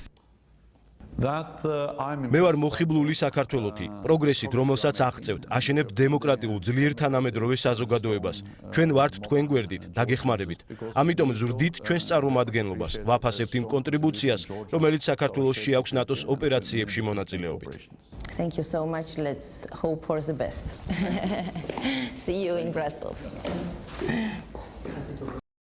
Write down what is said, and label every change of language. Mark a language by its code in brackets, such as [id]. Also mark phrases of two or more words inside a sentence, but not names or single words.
[ka] მე ვარ მოხიბლული საქართველოთი, პროგრესით, რომელსაც აღწევთ, აშენებთ დემოკრატიულ ძლიერ თანამედროვე საზოგადოებას. ჩვენ ვართ თქვენ გვერდით, დაგეხმარებით. ამიტომ ზრდით ჩვენს წარმომადგენლობას, ვაფასებთ იმ კონტრიბუციას, რომელიც საქართველოსში აქვს ნატოს ოპერაციებში მონაწილეობით. [en] Thank you so much. Let's hope for the best. See you in Brussels.